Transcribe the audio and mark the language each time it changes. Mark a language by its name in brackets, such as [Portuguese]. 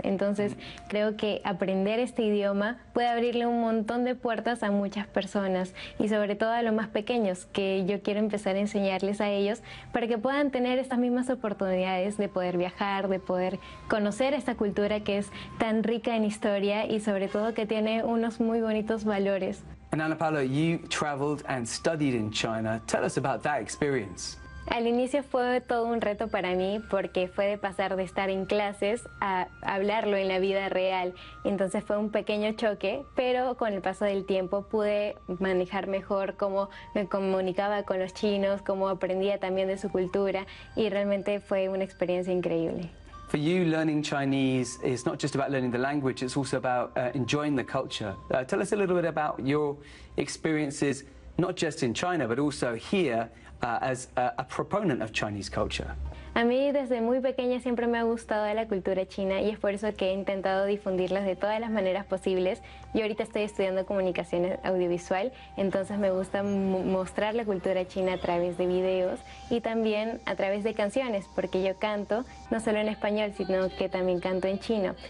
[Spanish] Entonces, creo que aprender este idioma puede abrirle un montón de puertas a muchas personas y sobre todo a los más pequeños, que yo quiero empezar a enseñarles a ellos para que puedan tener estas mismas oportunidades de poder viajar, de poder conocer esta cultura que es tan rica en historia y sobre todo que tiene unos muy bonitos valores. [English] And Ana Paula, you traveled and studied in China. Tell us about that experience. [Spanish] Al inicio fue todo un reto para mí porque fue de pasar de estar en clases a hablarlo en la vida real. Entonces fue un pequeño choque, pero con el paso del tiempo pude manejar mejor cómo me comunicaba con los chinos, cómo aprendía también de su cultura y realmente fue una experiencia increíble. [English] For you, learning Chinese is not just about learning the language, it's also about enjoying the culture. Tell us a little bit about your experiences, not just in China, but also here as a proponent of Chinese culture. [Spanish] A mí desde muy pequeña siempre me ha gustado la cultura china y es por eso que he intentado difundirlas de todas las maneras posibles. Yo ahorita estoy estudiando comunicación audiovisual, entonces me gusta mostrar la cultura china a través de videos y también a través de canciones, porque yo canto no solo en español, sino que también canto en chino.